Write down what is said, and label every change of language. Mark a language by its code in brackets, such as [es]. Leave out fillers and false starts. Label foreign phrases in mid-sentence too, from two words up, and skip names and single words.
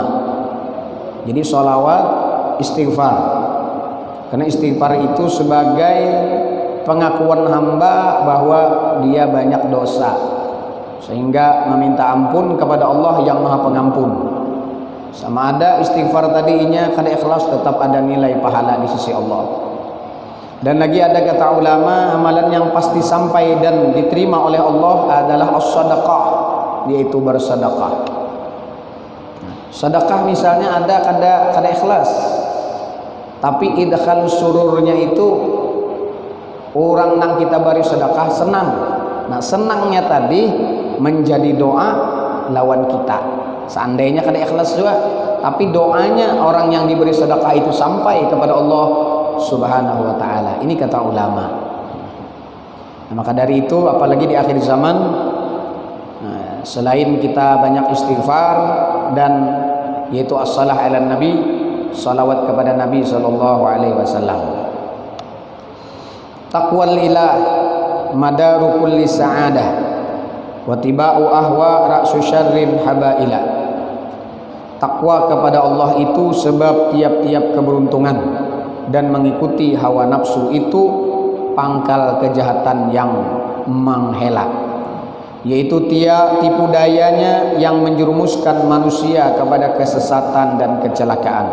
[id] Jadi sholawat, istighfar, karena istighfar itu sebagai pengakuan hamba bahwa dia banyak dosa, sehingga meminta ampun kepada Allah yang maha pengampun. Sama ada istighfar tadinya kada ikhlas, tetap ada nilai pahala di sisi Allah. Dan lagi ada kata ulama, amalan yang pasti sampai dan diterima oleh Allah adalah as-sadaqah, yaitu bersedekah. Sedekah misalnya ada kada ikhlas, tapi idkhal sururnya itu orang nang kita beri sedekah senang. Nah, senangnya tadi menjadi doa lawan kita. Seandainya kada ikhlas juga, tapi doanya orang yang diberi sedekah itu sampai kepada Allah [ar] سبحانه وتعالى. [id] Ini kata ulama. Nah, maka dari itu apalagi di akhir zaman, selain kita banyak istighfar dan yaitu [ar] الصلاة على النبي, [id] salawat kepada Nabi [ar] صلى الله عليه وسلم. تقوى الإله مدار كل سعادة واتباع أهوى رأس شر حبائلا. [id] Takwa kepada Allah itu sebab tiap-tiap keberuntungan, dan mengikuti hawa nafsu itu pangkal kejahatan yang menghela, yaitu tipu dayanya yang menjerumuskan manusia kepada kesesatan dan kecelakaan.